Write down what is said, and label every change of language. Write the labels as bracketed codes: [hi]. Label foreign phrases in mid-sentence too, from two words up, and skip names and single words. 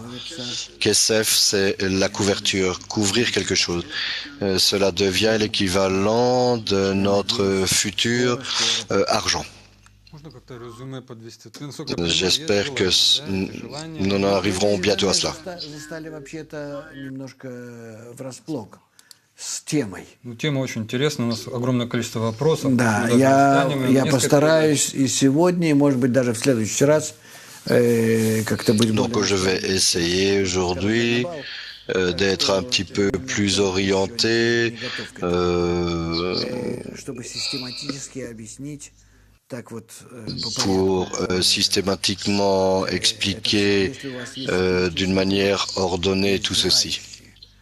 [fr] Kesef, c'est la couverture, couvrir quelque chose. Cela devient l'équivalent de notre futur argent. J'espère que nous en arriverons bientôt à cela. [ru] Тема очень интересная, у нас огромное количество вопросов. Да, я постараюсь и сегодня, и, может быть, даже в следующий раз как-то быть более... [fr] Donc je vais essayer aujourd'hui d'être un petit peu plus orienté, pour systématiquement expliquer d'une manière ordonnée tout ceci.